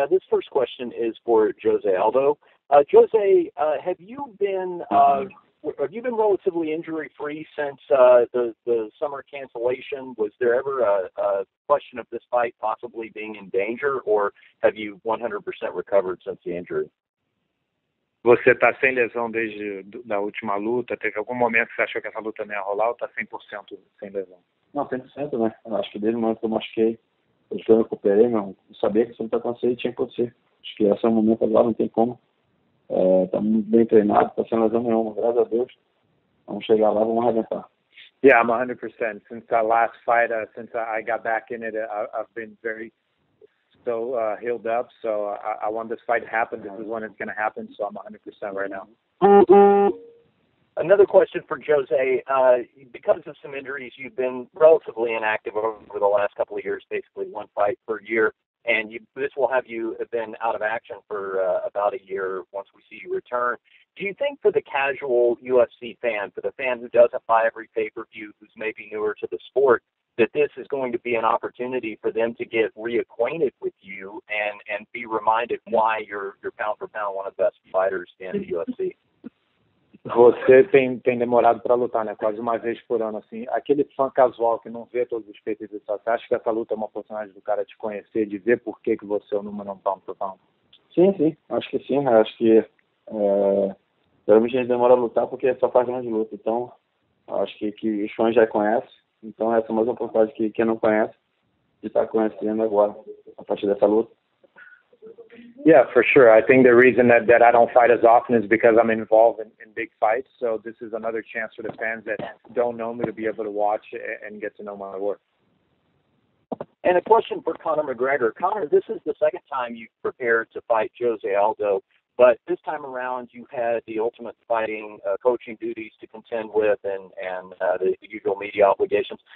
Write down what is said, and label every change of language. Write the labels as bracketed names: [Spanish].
[English] This first question is for Jose Aldo. Jose, have you been relatively injury-free since the summer cancellation? Was there ever a question of this fight possibly being in danger, or have you 100% recovered since the injury? [Portuguese] Você está sem lesão desde a última luta? Teve algum momento que você achou que essa luta não ia rolar ou está 100% sem lesão? Não, 100%, né? Eu acho que desde o momento que eu machuquei, desde que eu recuperei, não sabia que isso não ia acontecer e tinha que acontecer. Acho que esse é o momento agora, não tem como. Está muito bem treinado, está sem lesão nenhuma, graças a Deus. Vamos chegar lá, vamos arrebentar. [English] Yeah, I'm 100%. Since our last fight, since I got back in it, I've been very healed up. So I want this fight to happen. This is when it's going to happen. So I'm 100% right now. Another question for Jose. Because of some injuries, you've been relatively inactive over the last couple of years, basically 1 fight per year. And this will have you been out of action for about a year once we see you return. Do you think for the casual UFC fan, for the fan who doesn't buy every pay-per-view, who's maybe newer to the sport, that this is going to be an opportunity for them to get reacquainted with you and be reminded why you're pound for pound one of the best fighters in the UFC? [Portuguese] Você tem demorado para lutar, né? Quase uma vez por ano, assim. Aquele fã casual que não vê todos os peitos, você acha que essa luta é uma oportunidade do cara te conhecer, de ver por que você é o número 1 pound por pound? Sim. Acho que sim. Acho que geralmente a gente demora a lutar porque só faz grande luta. Então, acho que os fãs já conhecem. Então, essa é mais uma oportunidade que quem não conhece de estar conhecendo agora, a partir dessa luta. [English] Yeah, for sure. I think the reason that I don't fight as often is because I'm involved in big fights. So this is another chance for the fans that don't know me to be able to watch and get to know my work. And a question for Conor McGregor. Conor, this is the second time you've prepared to fight Jose Aldo, but this time around you had the Ultimate Fighting coaching duties to contend with and the usual media obligations.